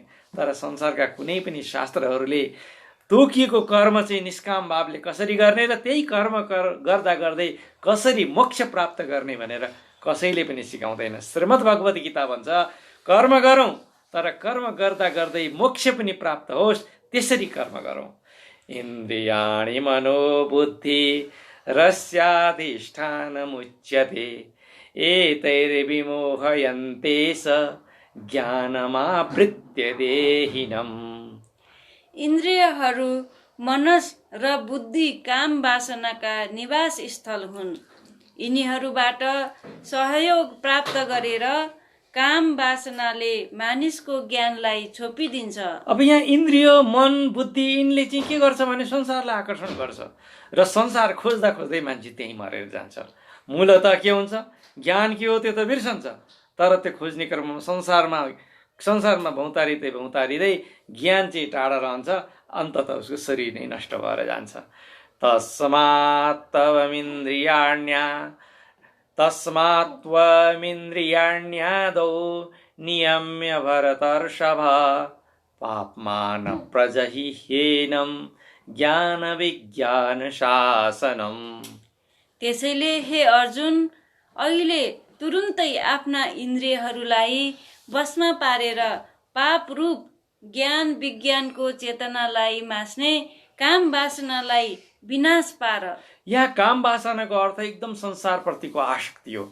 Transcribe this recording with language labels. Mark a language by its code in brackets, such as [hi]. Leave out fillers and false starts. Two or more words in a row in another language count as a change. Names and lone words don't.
[ne] तर संसारका कुनै पनि शास्त्रहरूले तोकिएको कर्म चाहिँ निष्काम भावले कसरी गर्ने र त्यही कर्म गर्दा गर्दै कसरी मोक्ष प्राप्त गर्ने भनेर कसैले पनि सिकाउँदैन। श्रीमद् भगवत गीता भन्छ, कर्म गरौँ, तर कर्म गर्दा गर्दै मोक्ष पनि प्राप्त होस्, त्यसरी कर्म गरौँ। [sa] इन्द्रियाणि मनोबुद्धि रस्याधिष्ठानमुच्यते एतैर्विमोहयन्ते स ज्ञानमावृत्य देहिनम्। [ne] इन्द्रियहरू मनस र बुद्धि काम वासनाका निवास स्थल हुन्। यिनीहरूबाट सहयोग प्राप्त गरेर काम वासनाले मानिसको ज्ञानलाई छोपिदिन्छ। अब यहाँ इन्द्रिय, मन, बुद्धि यिनले चाहिँ के गर्छ भने संसारलाई आकर्षण गर्छ र संसार खोज्दा खोज्दै मान्छे त्यहीँ मरेर जान्छ। मूलत के हुन्छ, ज्ञान के हो त्यो त बिर्सन्छ, तर त्यो खोज्ने क्रममा संसारमा भौतारिँदै ज्ञान चाहिँ टाढा रहन्छ, अन्ततः उसको शरीर नै नष्ट भएर जान्छ। [sa] तस्मात्त्वमिन्द्रियाण्यादौ नियम्य भरतर्षभ पाप्मान प्रजहिह्येनं ज्ञान विज्ञान शासनम्। [ne] त्यसैले हे अर्जुन, अहिले तुरुन्तै आफ्ना इन्द्रियहरूलाई वशमा पारेर पाप रूप ज्ञान विज्ञानको चेतनालाई मास्ने काम वासनालाई विनाश पार। यहाँ काम वासनाको अर्थ एकदम संसारप्रतिको आसक्ति हो।